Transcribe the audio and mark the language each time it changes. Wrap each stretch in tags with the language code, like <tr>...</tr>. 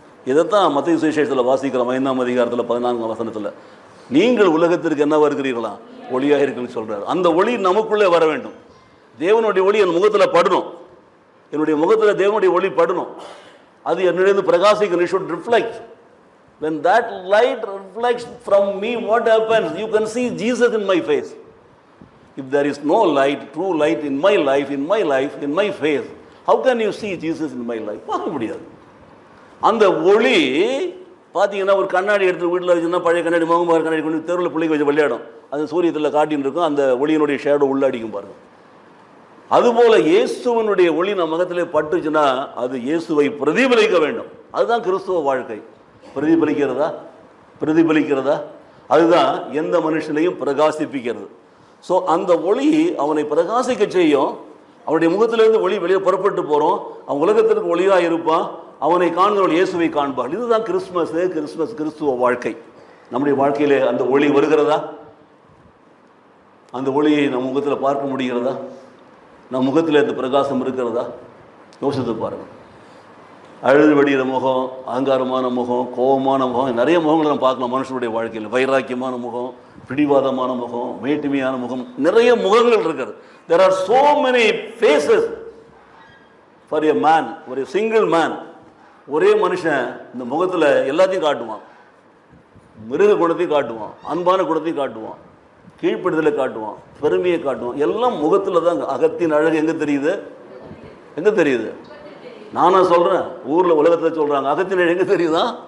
<ta>இதைத்தான் மத்தேயு சுவிசேஷத்தில் வாசிக்கிறோம் 5ஆம் அதிகாரத்தில் 14ஆம் வசனத்தில். நீங்கள் உலகத்திற்கு என்னவா இருக்கிறீர்களா? ஒளியாக இருக்குன்னு சொல்றாரு. அந்த ஒளி நமக்குள்ளே வர வேண்டும். தேவனுடைய ஒளி என் முகத்தில் படணும், என்னுடைய முகத்தில் தேவனுடைய ஒளி படணும், அது என்னிடம் பிரகாசிக்கணும்.</ta> <en>It should reflect. When that light reflects from me, what happens? You can see Jesus in my face. If there is no light, true light in my life, in my face, how can you see Jesus in my life?</en> <ta>பார்க்க முடியாது. அந்த ஒளி பார்த்தீங்கன்னா ஒரு கண்ணாடி எடுத்து வீட்டில் வச்சுன்னா பழைய கண்ணாடி, முகமாக கண்ணாடி கொண்டு தெருவில் பிள்ளைங்க வச்சு விளையாடும். அது சூரியத்தில் காட்டின்னு இருக்கும், அந்த ஒளியினுடைய ஷேடோ உள்ள அடிக்கும் பாருங்க. அதுபோல இயேசுவனுடைய ஒளி நம்ம முகத்திலே பட்டுச்சுன்னா அது இயேசுவை பிரதிபலிக்க வேண்டும். அதுதான் கிறிஸ்துவ வாழ்க்கை. பிரதிபலிக்கிறதா? பிரதிபலிக்கிறதா? அதுதான் எந்த மனுஷனையும் பிரகாசிப்பிக்கிறது. ஸோ அந்த ஒளி அவனை பிரகாசிக்க செய்யும். அவனுடைய முகத்திலிருந்து ஒளி வெளியே புறப்பட்டு போகிறோம், அவன் உலகத்திற்கு ஒளியாக இருப்பான், அவனை காண்கிறவள் இயேசுவை காண்பாள். இதுதான் கிறிஸ்மஸ். கிறிஸ்துவ வாழ்க்கை. நம்முடைய வாழ்க்கையிலே அந்த ஒளி வருகிறதா? அந்த ஒளியை நம் முகத்தில் பார்க்க முடிகிறதா? நம் முகத்தில் அந்த பிரகாசம் இருக்கிறதா? யோசித்து பாருங்கள். அழுது வடிகிற முகம், அகங்காரமான முகம், கோபமான முகம், நிறைய முகங்களை நம்ம பார்க்கலாம் மனுஷனுடைய வாழ்க்கையில். வைராக்கியமான முகம், பிடிவாதமான முகம், மேட்டுமையான முகம், நிறைய முகங்கள் இருக்கிறது.</ta> <en>There are so many faces for a man.</en> <ta>ஒரு சிங்கிள் மேன், ஒரே மனுஷன் இந்த முகத்தில் எல்லாத்தையும் காட்டுவான். மிருக குணத்தையும் காட்டுவான், அன்பான குணத்தையும் காட்டுவான், கீழ்ப்படுதலை காட்டுவான், பெருமையை காட்டுவான். எல்லாம் முகத்தில் தான். அகத்தின் அழகு எங்கே தெரியுது? எங்கே தெரியுது? நானா சொல்கிறேன், ஊரில் உலகத்தில் சொல்கிறாங்க அகத்தின் அழகு எங்கே தெரியுதா?</ta>